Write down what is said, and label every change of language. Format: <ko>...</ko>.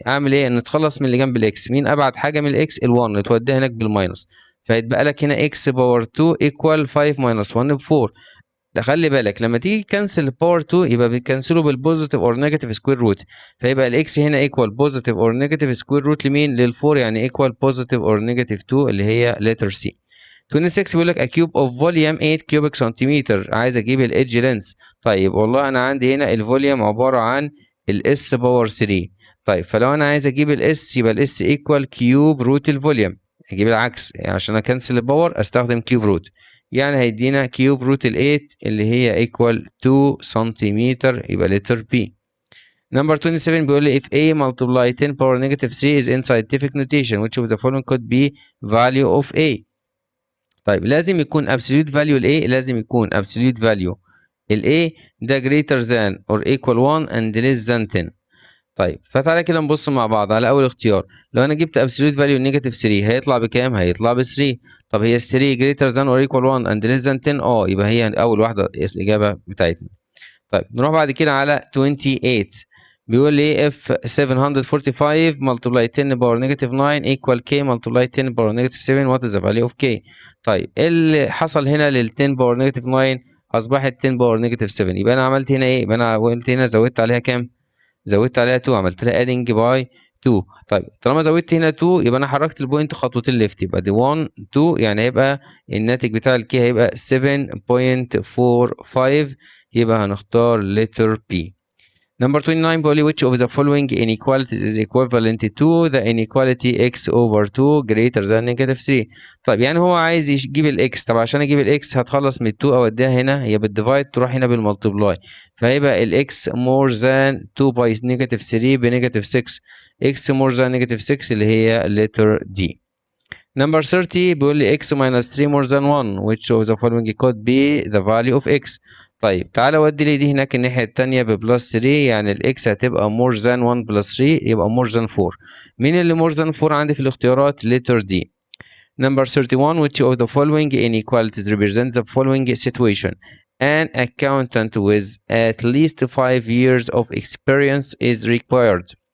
<ar>اعمل ايه؟ نتخلص من اللي جنب الاكس. مين ابعد حاجه من الاكس؟ ال1 توديها هناك بالماينس، فيتبقى لك هنا اكس باور 2 ايكوال 5 ماينس 1 ب 4. ده خلي بالك لما تيجي تكنسل باور 2 يبقى بتكنسله بالبوزيتيف اور نيجاتيف سكوير روت، فيبقى الاكس هنا ايكوال بوزيتيف اور نيجاتيف سكوير روت لمين؟ لل4، يعني ايكوال بوزيتيف اور نيجاتيف 2 اللي هي لتر سي.</ar> <en>26 بيقول لك a cube of volume 8 cubic centimeter.</en> <ar>عايز اجيب الايدج لينس. طيب والله انا عندي هنا الفوليوم عباره عن الاس باور 3. طيب فلو انا عايز اجيب الاس يبقى الاس ايكوال كيوب روت الفوليوم. اجيب العكس، يعني عشان اكنسل الباور استخدم كيوب روت، يعني هيدينا كيوب روت ال 8 اللي هي ايكوال 2 سنتيمتر، يبقى لتر بي.</ar> <en>Number 27 بيقول لي if a multiply 10 power negative 3 is in scientific notation which of the following could be value of a.</en> <ar>طيب لازم يكون</ar> <en>absolute value ال A، لازم يكون absolute value ال A ده greater than or equal 1 and less than 10.</en> <ar>طيب فتعالى كده نبص مع بعض على أول اختيار. لو أنا جبت absolute value نيجاتيف 3 هيطلع بكام؟ هيطلع ب 3. طب هي ال 3</ar> <en>greater than or equal 1 and less than 10؟</en> <ar>يبقى هي أول واحدة الإجابة بتاعتنا. طيب نروح بعد كده على 28. بيقول لي</ar> <en>if 745 multiply 10 power negative 9 equal k multiply 10 power negative 7 what is the value of k.</en> <ar>طيب ايه اللي حصل هنا لل 10 power negative 9؟ اصبحت 10 power negative 7. يبقى انا عملت هنا ايه؟ يبقى انا قلت هنا زودت عليها كام؟ زودت عليها 2، عملت لها adding by 2. طيب طالما زودت هنا 2 يبقى انا حركت البوينت خطوتين ليفت، يبقى دي 1 2، يعني هيبقى الناتج بتاع الكي هيبقى 7.45، يبقى هنختار letter B.</ar> <en>Number 29</en> <ar>بيقول لي</ar> <en>which of the following inequalities is equivalent to the inequality x over 2 greater than negative 3.</en> <ar>طيب يعني هو عايز يجيب الاكس. طب عشان اجيب الاكس هتخلص من 2 اوديها هنا، هي بالديفايد تروح هنا بالملتبلاي، فهيبقى الاكس</ar> <en>more than 2 by negative 3</en> <ar>بنيجاتيف 6.</ar> <en>x more than negative 6</en> <ar>اللي هي</ar> <en>letter D. Number 30</en> <ar>بيقول لي</ar> <en>x minus 3 more than 1 which of the following could be the value of x.</en> <ar>طيب تعالى ودي لي دي هناك الناحية التانية ببلس 3، يعني الاكس هتبقى more than 1 plus 3 يبقى more than 4. مين اللي more than 4 عندي في الاختيارات؟ letter D.</ar> <en>Number 31 which of the following inequalities represents the following situation. An accountant with at least 5 years of experience is required.</en>